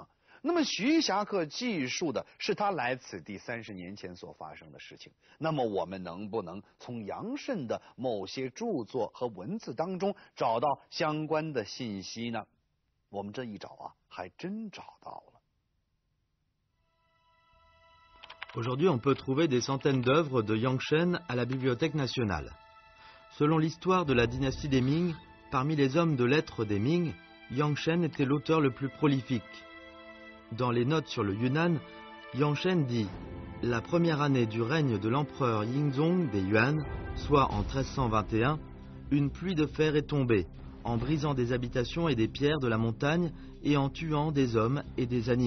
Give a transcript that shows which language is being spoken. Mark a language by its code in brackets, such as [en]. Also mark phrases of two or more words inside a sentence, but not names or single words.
[zh] 那么徐霞客记述的是他来此地30年前所发生的事情。那么我们能不能从杨慎的某些著作和文字当中找到相关的信息呢？我们这一找啊，还真找到了。 [fr] Aujourd'hui, on peut trouver des centaines d'œuvres de Yang Shen à la Bibliothèque nationale. Selon l'histoire de la dynastie des Ming, parmi les hommes de lettres des Ming, Yang Shen était l'auteur le plus prolifique. Dans les notes sur le Yunnan, Yangshen dit « La première année du règne de l'empereur Yingzong des Yuan, soit en 1321, une pluie de fer est tombée, en brisant des habitations et des pierres de la montagne et en tuant des hommes et des animaux.